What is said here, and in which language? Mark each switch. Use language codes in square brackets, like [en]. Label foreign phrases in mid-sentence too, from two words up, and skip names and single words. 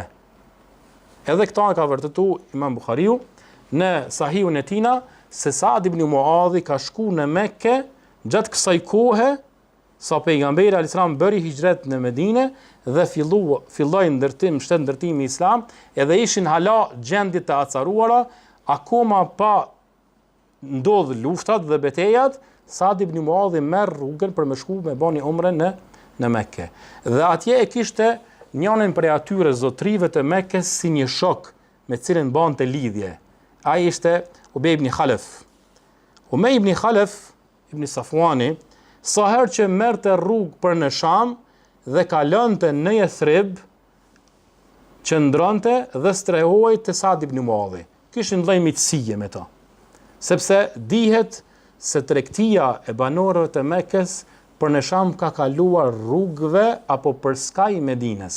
[sq] Edhe këta ka vërtetu Imam Buhariu në Sahihun e tina se Sa'd ibn Muadhi ka shku në Mekë gjatë kësaj kohe sa pejgamberi [ar] عليه السلام [sq] bëri hijret në Medinë dhe filloi shtet ndërtimi islam, edhe ishin hala gjendje të acaruara, akoma pa ndodh luftat dhe betejat, Sa'd ibn Muadhi merr rrugën për me shku me bani umre në Mekë. Dhe atje e kishte njënin prej atyre zotrive të Mekës si një shok me cilin bante lidhje. Ai ishte Ubej ibn Khalaf. Ubej ibn Khalaf ibn Safwani, sa herë që merrte rrugë për në Sham dhe kalonte në Yathrib, qëndronte dhe strehohej te Sa'd ibn Muadhi. Kishin lloj miqësie me ta. Sepse dihet se tregtia e banorëve të Mekës për në Sham ka kaluar rrugëve apo për skaj Medinës.